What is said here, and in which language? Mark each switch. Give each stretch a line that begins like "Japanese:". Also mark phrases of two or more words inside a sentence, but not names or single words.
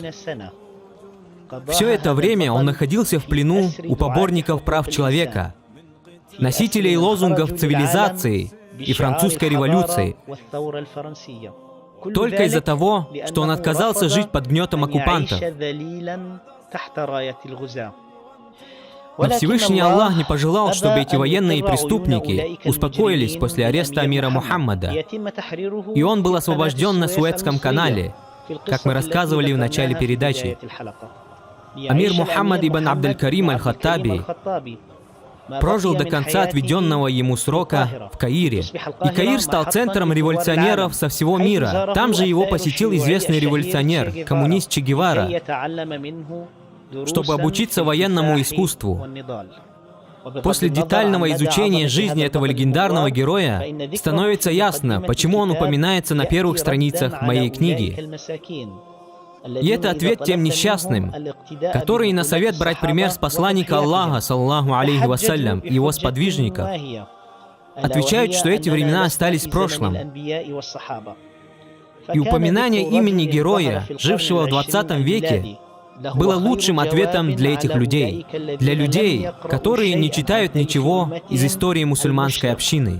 Russian: Все это время он находился в плену у поборников прав человека, носителей лозунгов цивилизации и французской революции, только из-за того, что он отказался жить под гнетом оккупантов. Но Всевышний Аллах не пожелал, чтобы эти военные преступники успокоились после ареста амира Мухаммада, и он был освобожден на Суэцком канале, как мы рассказывали в начале передачи. Амир Мухаммад ибн Абдаль-Карим аль-Хаттаби прожил до конца отведенного ему срока в Каире. И Каир стал центром революционеров со всего мира. Там же его посетил известный революционер, коммунист Че Гевара, чтобы обучиться военному искусству. После детального изучения жизни этого легендарного героя становится ясно, почему он упоминается на первых страницах моей книги. И это ответ тем несчастным, которые на совет брать пример с посланника Аллаха,
Arabic: صلى الله عليه وسلم,
Russian: и его сподвижников, отвечают, что эти времена остались в прошлом. И упоминание имени героя, жившего в 20 веке, было лучшим ответом для этих людей, для людей, которые не читают ничего из истории мусульманской общины.